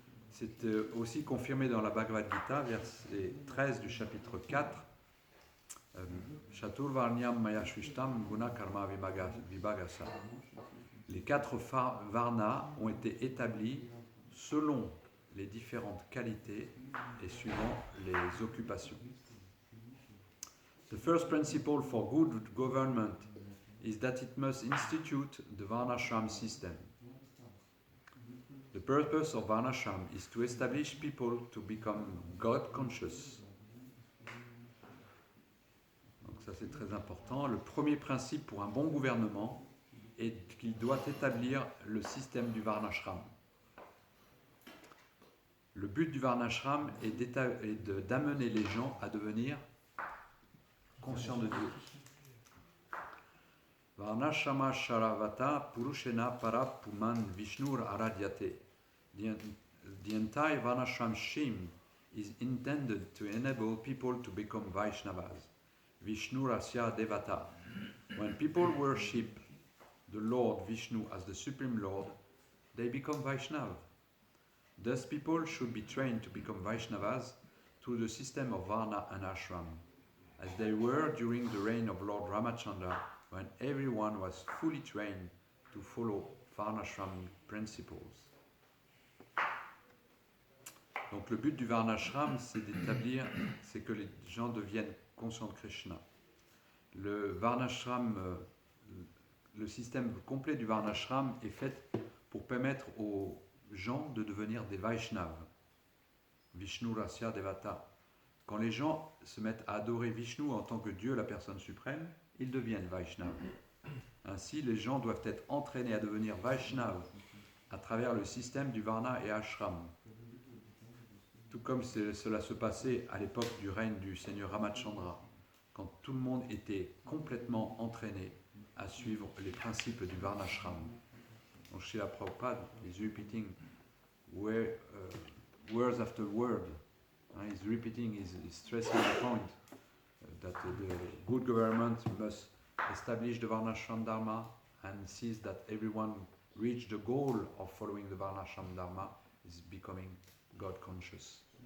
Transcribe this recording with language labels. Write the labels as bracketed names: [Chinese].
[French] C'est aussi confirmé dans la Bhagavad Gita, verset 13 du chapitre 4. [Sanskrit] Chatur Varnyam Maya Shvishtam Guna Karma Vibhagasa. [French] Les 4 Varnas ont été établis selon les différentes qualités et suivant les occupations. [English] The first principle for good government is that it must institute the Varnashram system. The purpose of Varnashram is to establish people to become God conscious. [French] Donc ça c'est très important. Le premier principe pour un bon gouvernement est qu'il doit établir le système du Varnashram. Le but du Varnashram est d'amener les gens à devenir conscients de Dieu. [Sanskrit] Varnashrama Sharavata Purushena Para Puman Vishnur Aradyate. [English] The entire Varnashram scheme is intended to enable people to become Vaishnavas, [Sanskrit] Vishnurasya Devata. [English] When people worship the Lord Vishnu as the Supreme Lord, they become Vaishnava. Thus, people should be trained to become Vaishnavas through the system of Varna and Ashram, as they were during the reign of Lord Ramachandra, when everyone was fully trained to follow Varnashram principles. [French] Donc, le but du Varnashram, c'est que les gens deviennent conscients de Krishna. Le Varnashram, le système complet du Varnashram est fait pour permettre aux gens de devenir des Vaishnavas. [Sanskrit] Vishnu Rasya Devata. [French] Quand les gens se mettent à adorer Vishnu en tant que Dieu, la personne suprême, ils deviennent Vaishnavas. Ainsi, les gens doivent être entraînés à devenir Vaishnavas à travers le système du Varna et Ashram. Tout comme cela se passait à l'époque du règne du Seigneur Ramachandra, quand tout le monde était complètement entraîné à suivre les principes du Varnashram. [English] Donc Srila Prabhupada is repeating words after word. He's repeating, he's stressing the point that the good government must establish the Varnashram Dharma and sees that everyone reach the goal of following the Varnashram Dharma is becoming God conscious.